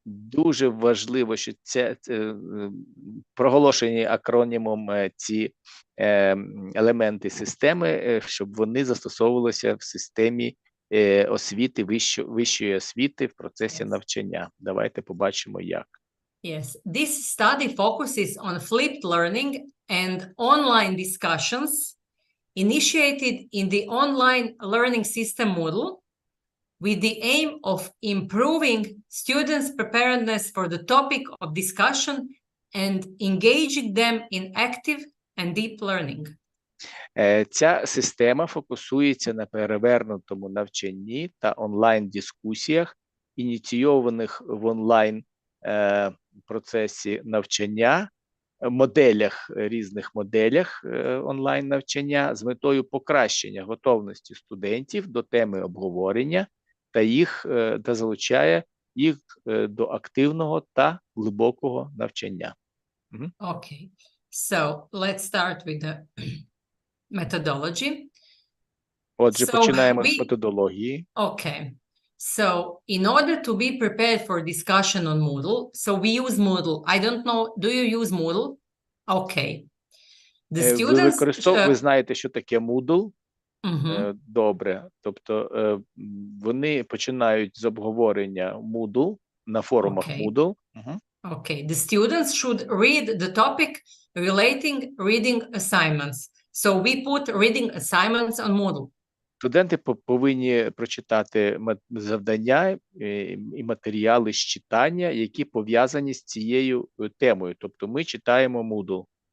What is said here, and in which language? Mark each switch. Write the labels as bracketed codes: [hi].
[uk] Дуже важливо, що це проголошені акронімом ці елементи системи, щоб вони застосовувалися в системі освіти, вищої освіти в процесі навчання. Давайте побачимо, як. [en] Yes, this study focuses on flipped learning and online discussions initiated in the online learning system Moodle with the aim of improving students' preparedness for the topic of discussion and engaging them in active and deep learning. [uk] Ця система фокусується на перевернутому навчанні та онлайн-дискусіях, ініційованих в онлайн процесі навчання, різних моделях онлайн-навчання з метою покращення готовності студентів до теми обговорення та залучає їх до активного та глибокого навчання. [en] Okay, so let's start with the methodology. [uk] Отже, починаємо з методології. [en] Okay. So, in order to be prepared for discussion on Moodle, so we use Moodle. I don't know, do you use Moodle? Okay. The students... [uk] Ви знаєте, що таке Moodle? Добре. Тобто, вони починають з обговорення Moodle на форумах Moodle. [en] Okay. The students should read the topic relating reading assignments. So, we put reading assignments on Moodle. [uk] Студенти повинні прочитати завдання і матеріали з читання, які пов'язані з цією темою. Тобто ми читаємо Moodle.